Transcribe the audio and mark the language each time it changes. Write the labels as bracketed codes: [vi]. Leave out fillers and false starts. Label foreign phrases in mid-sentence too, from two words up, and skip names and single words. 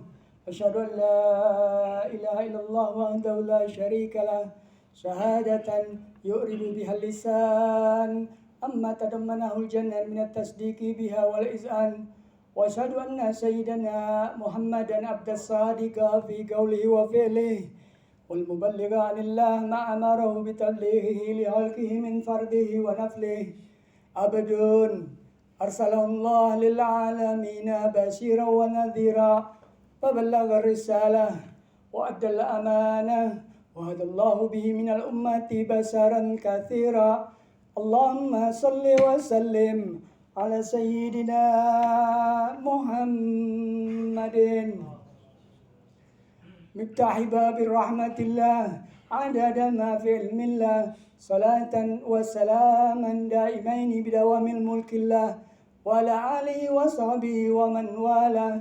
[ar] أَشْهَدُ أَنْ لَا إِلَٰهَ إِلَّا اللَّهُ وَحْدَهُ لَا شَرِيكَ لَهُ شَهَادَةً يُعْرِبُ بِهَا اللِّسَانُ عَمَّا تَضَمَّنَهُ الْجَنَانُ مِنَ التَّصْدِيقِ بِهَا وَالْإِذْعَانِ. وَأَشْهَدُ أَنَّ سَيِّدَنَا مُحَمَّدًا عَبْدَهُ الصَّادِقَ فِي قَوْلِهِ وَفِعْلِهِ وَالْمُبَلِّغَ عَنِ اللَّهِ مَا أَمَرَهُ بِتَبْلِيغِهِ لِخَلْقِهِ مِنْ فَرْضِهِ وَنَفْلِهِ عَبْدٌ أَرْسَلَهُ اللَّهُ لِلْعَالَمِينَ بَشِيرًا وَنَذِيرًا فَبَلَّغَ الرِّسَالَةَ وَأَدَّى الْأَمَانَةَ وَهَدَى اللَّهُ بِهِ مِنَ الْأُمَّةِ بَشَرًا كَثِيرًا. اللَّهُمَّ صَلِّ وَسَلِّمْ عَلَى سَيِّدِنَا مُحَمَّدٍ مِفْتَاحِ بَابِ رَحْمَةِ اللَّهِ عَدَدَ مَا فِي عِلْمِ اللَّهِ صَلَاةً وَسَلَامًا دَائِمَيْنِ بِدَوَامِ مُلْكِ اللَّهِ وَعَلَى آلِهِ وَصَحْبِهِ وَمَنْ وَالَى.